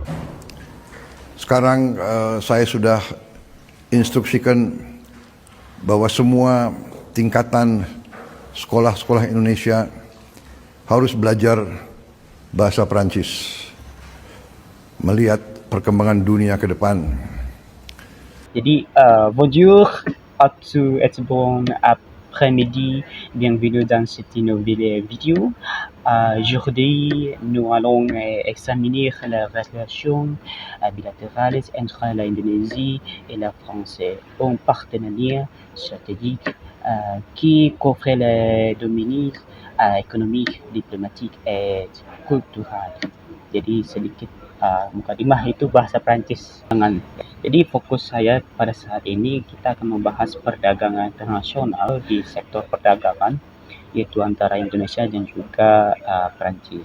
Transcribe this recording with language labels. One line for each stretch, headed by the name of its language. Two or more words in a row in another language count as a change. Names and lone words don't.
Indonesian: Sekarang saya sudah instruksikan bahwa semua tingkatan sekolah-sekolah Indonesia harus belajar bahasa Prancis, melihat perkembangan dunia ke depan. Jadi,
French: bonjour à tout bon après-midi, bienvenue dans cette nouvelle vidéo. Aujourd'hui, nous allons examiner les relations bilatérales entre l'Indonésie et la France, un partenariat stratégique qui couvre les domaines économiques, diplomatiques et kultural.
Indonesian: Jadi sedikit mukadimah itu bahasa Prancis. Jadi fokus saya pada saat ini kita akan membahas perdagangan internasional di sektor perdagangan, yaitu antara Indonesia dan juga Prancis.